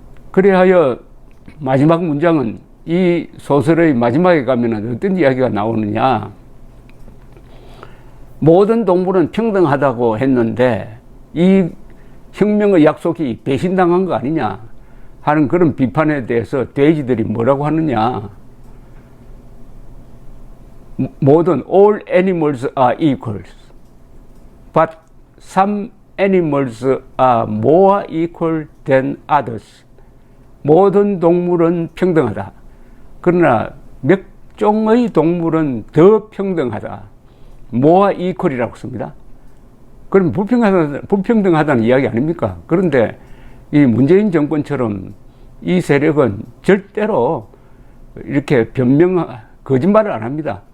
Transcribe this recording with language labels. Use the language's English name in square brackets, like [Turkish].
[Korean] 그래하여 마지막 문장은 이 소설의 마지막에 가면은 어떤 이야기가 나오느냐. 모든 동물은 평등하다고 했는데 이 혁명의 약속이 배신당한 거 아니냐 하는 그런 비판에 대해서 돼지들이 뭐라고 하느냐. [English] 모든 all animals are equal, but some animals are more equal than others. [Korean] 모든 동물은 평등하다. 그러나 몇 종의 동물은 더 평등하다. [English] more equal [Korean] 이라고 씁니다. 그럼 불평등하다는 이야기 아닙니까? 그런데 이 문재인 정권처럼 이 세력은 절대로 이렇게 거짓말을 안 합니다.